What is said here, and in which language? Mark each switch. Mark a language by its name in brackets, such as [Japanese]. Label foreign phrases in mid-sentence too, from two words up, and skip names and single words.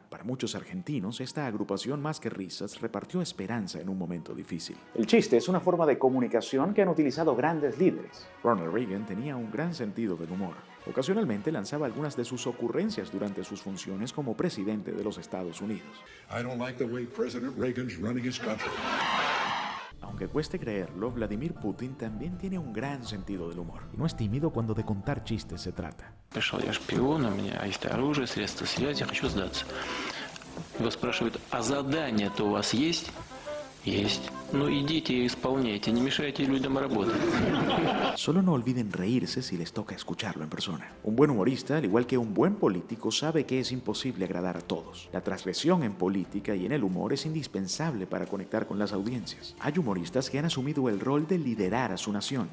[Spanish] Para muchos argentinos, esta agrupación más que risas repartió esperanza en un momento difícil. El chiste es una forma de comunicación que han utilizado grandes líderes. Ronald Reagan tenía un gran sentido del humor. Ocasionalmente lanzaba algunas de sus ocurrencias durante sus funciones como presidente de los Estados Unidos. [English] I don't like the way President Reagan's running his country. [Spanish] Aunque cueste creerlo, Vladimir Putin también tiene un gran sentido del humor. Y no es tímido cuando de contar chistes se trata. [Russian] Пришел я шпион, у меня есть оружие, средства связи, хочу сдаться. Его спрашивают, а задание-то у вас есть? Есть. Ну идите и исполняйте, не мешайте людям работать. [Spanish] Solo no olviden reírse si les toca escucharlo en persona. Un buen humorista, al igual que un buen político, sabe que es imposible agradar a todos. La transgresión en política y en el humor es indispensable para conectar con las audiencias. Hay humoristas que han asumido el rol de liderar a su nación.